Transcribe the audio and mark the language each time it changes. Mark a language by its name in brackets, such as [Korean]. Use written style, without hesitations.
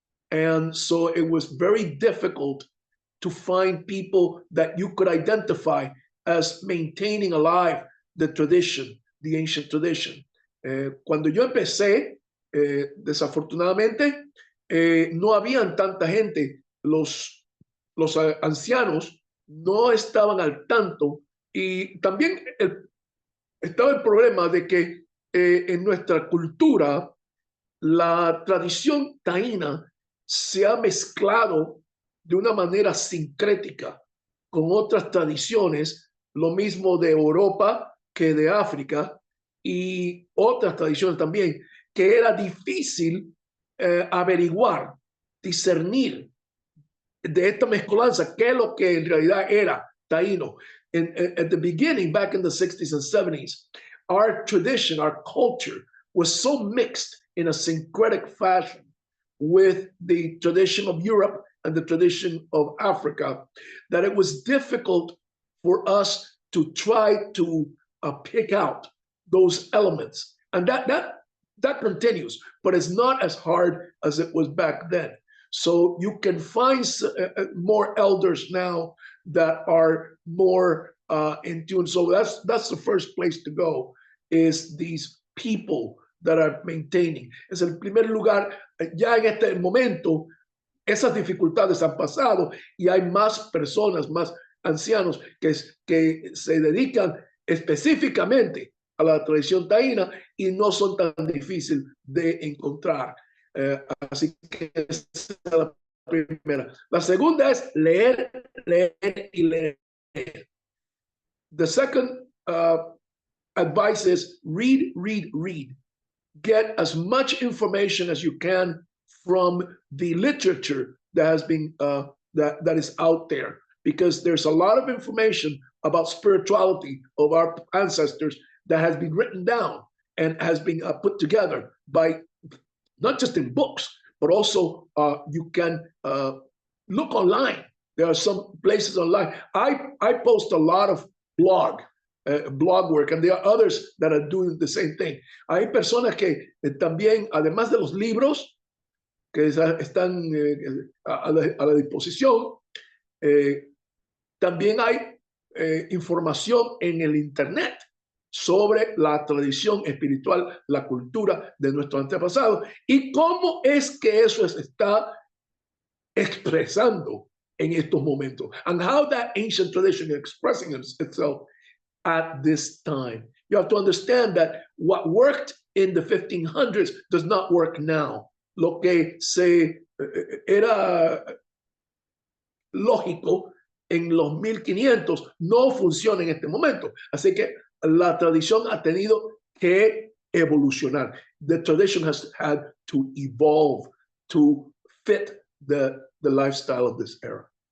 [English] And so it was very difficult to find people that you could identify as maintaining alive the tradition, the ancient tradition. [Spanish] Cuando yo empecé, desafortunadamente, no habían tanta gente. Los ancianos no estaban al tanto y también estaba el problema de que en nuestra cultura la tradición taína se ha mezclado de una manera sincrética con otras tradiciones, lo mismo de Europa que de África y otras tradiciones también, que era difícil averiguar, discernir de esta mezcolanza qué es lo que en realidad era taíno. [English] At the beginning, back in the 60s and 70s, our tradition, our culture was so mixed in a syncretic fashion with the tradition of Europe and the tradition of Africa, that it was difficult for us to try to pick out those elements. And that continues, but it's not as hard as it was back then. So you can find more elders now that are more in tune. So that's the first place to go, is these people that are maintaining. [Spanish] Es el primer lugar. Ya en este momento, esas dificultades han pasado y hay más personas, más ancianos que se dedican específicamente a la tradición taína y no son tan difíciles de encontrar. Así que esa es la primera. La segunda es leer, leer y leer. [English] The second advice is read, read, read. Get as much information as you can from the literature that has been that is out there, because there's a lot of information about spirituality of our ancestors that has been written down and has been put together by not just in books, but also you can look online. There are some places online. I post a lot of blog work, and there are others that are doing the same thing. [Spanish] Hay personas que también, además de los libros que están a la disposición, también hay información en el Internet sobre la tradición espiritual, la cultura de nuestros antepasados y cómo es que eso se está expresando en estos momentos, [English] and how that ancient tradition is expressing itself at this time. You have to understand that what worked in the 1500s does not work now. [Spanish] Lo que era lógico en los 1500 no funciona en este momento. Así que la tradición ha tenido que evolucionar. [English] The tradition has had to evolve to fit the lifestyle of this era.